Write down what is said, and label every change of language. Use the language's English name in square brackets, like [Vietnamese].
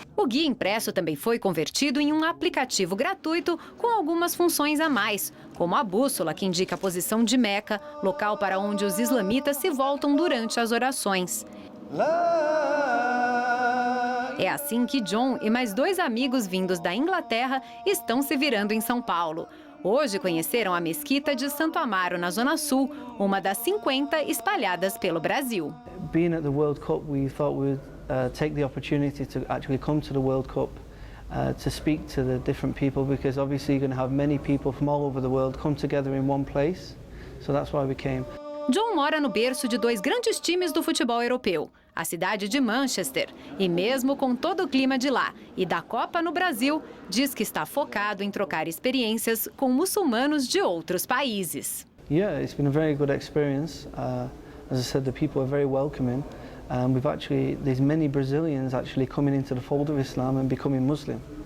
[Portuguese] O guia impresso também foi convertido em um aplicativo gratuito com algumas funções a mais, como a bússola que indica a posição de Meca, local para onde os islamitas se voltam durante as orações. É assim que John e mais 2 amigos vindos da Inglaterra estão se virando em São Paulo. Hoje conheceram a Mesquita de Santo Amaro, na Zona Sul, uma das 50 espalhadas pelo Brasil. [English] Being at the World Cup, we thought we'd take the opportunity to actually come to the World Cup to speak to the different people, because obviously you're going to have many people from all over the world come together in one place. So that's why we came. [Portuguese] John mora no berço de 2 grandes times do futebol europeu, a cidade de Manchester. E mesmo com todo o clima de lá e da Copa no Brasil, diz que está focado em trocar experiências com muçulmanos de outros países. [English] Yeah, it's been a very good experience. As I said, the people are very welcoming. There's many Brazilians actually coming into the fold of Islam and becoming Muslim.